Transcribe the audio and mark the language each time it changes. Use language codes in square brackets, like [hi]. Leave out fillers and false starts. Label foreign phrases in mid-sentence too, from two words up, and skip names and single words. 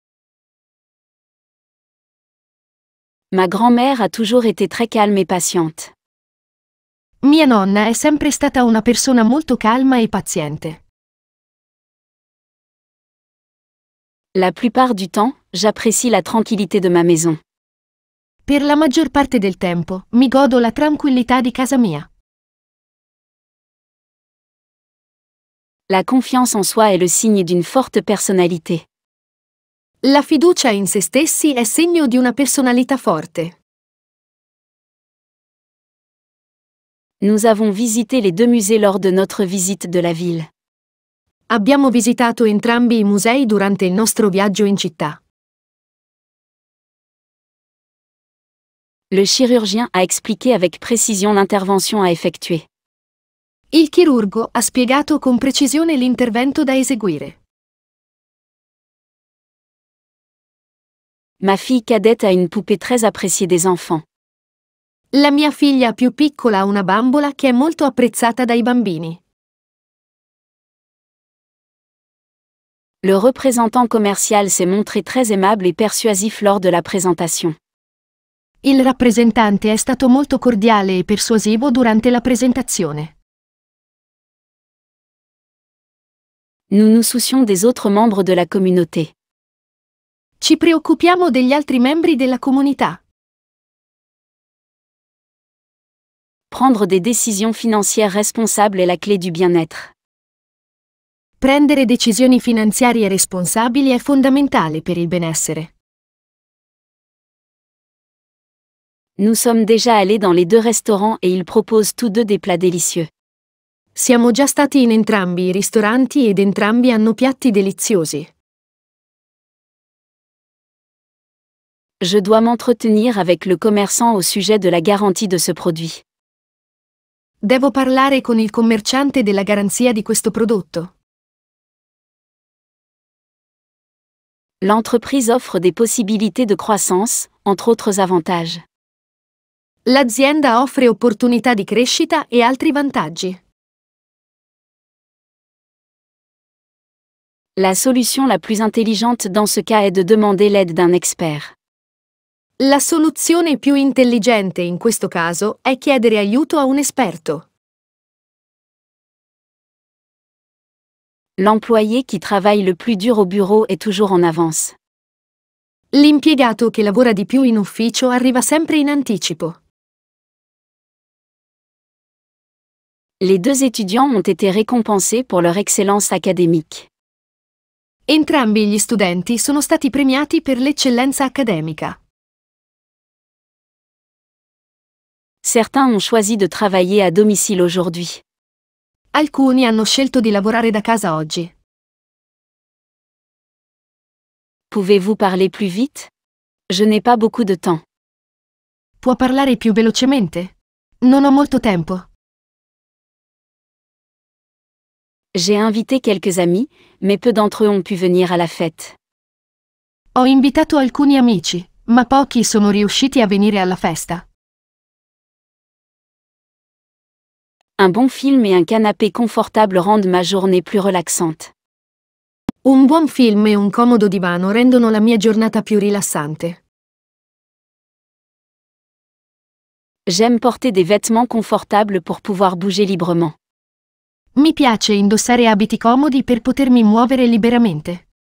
[fr] Ma grand-mère a toujours été très calme et patiente. [it] Mia nonna è sempre stata una persona molto calma e paziente. [fr] La plupart du temps, j'apprécie la tranquillité de ma maison. [it] Per la maggior parte del tempo, mi godo la tranquillità di casa mia. [fr] La confiance en soi est le signe d'une forte personnalité. [it] La fiducia in se stessi è segno di una personalità forte. [fr] Nous avons visité les 2 musées lors de notre visite de la ville. [it] Abbiamo visitato entrambi i musei durante il nostro viaggio in città. [fr] Le chirurgien a expliqué avec précision l'intervention à effectuer. [it] Il chirurgo ha spiegato con precisione l'intervento da eseguire. [fr] Ma fille cadette a une poupée très appréciée des enfants. [it] La mia figlia più piccola ha una bambola che è molto apprezzata dai bambini. [fr] Le représentant commercial s'est montré très aimable et persuasif lors de la présentation. [it] Il rappresentante è stato molto cordiale e persuasivo durante la presentazione. [fr] Nous nous soucions des autres membres de la communauté. [it] Ci preoccupiamo degli altri membri della comunità. [fr] Prendre des décisions financières responsables est la clé du bien-être. [it] Prendere decisioni finanziarie responsabili è fondamentale per il benessere. [fr] Nous sommes déjà allés dans les 2 restaurants et ils proposent tous 2 des plats délicieux. [it] Siamo già stati in entrambi i ristoranti ed entrambi hanno piatti deliziosi. [fr] Je dois m'entretenir avec le commerçant au sujet de la garantie de ce produit. [it] Devo parlare con il commerciante della garanzia di questo prodotto. [fr] L'entreprise offre des possibilités de croissance, entre autres avantages. [it] L'azienda offre opportunità di crescita e altri vantaggi. [fr] La solution la plus intelligente dans ce cas est de demander l'aide d'un expert. [it] La soluzione più intelligente in questo caso è chiedere aiuto a un esperto. [fr] L'employé qui travaille le plus dur au bureau est toujours en avance. [it] L'impiegato che lavora di più in ufficio arriva sempre in anticipo. [fr] Les 2 étudiants ont été récompensés pour leur excellence académique. [it] Entrambi gli studenti sono stati premiati per l'eccellenza accademica. [fr] Certains ont choisi de travailler à domicile aujourd'hui. [it] Alcuni hanno scelto di lavorare da casa oggi. [fr] Pouvez-vous parler plus vite? Je n'ai pas beaucoup de temps. [it] Può parlare più velocemente? Non ho molto tempo. [fr] J'ai invité quelques amis, mais peu d'entre eux ont pu venir à la fête. [it] Ho invitato alcuni amici, ma pochi sono riusciti a venire alla festa. [fr] Un bon film et un canapé confortable rendent ma journée plus relaxante. [it] Un buon film e un comodo divano rendono la mia giornata più rilassante. [fr] J'aime porter des vêtements confortables pour pouvoir bouger librement. [it] Mi piace indossare abiti comodi per potermi muovere liberamente.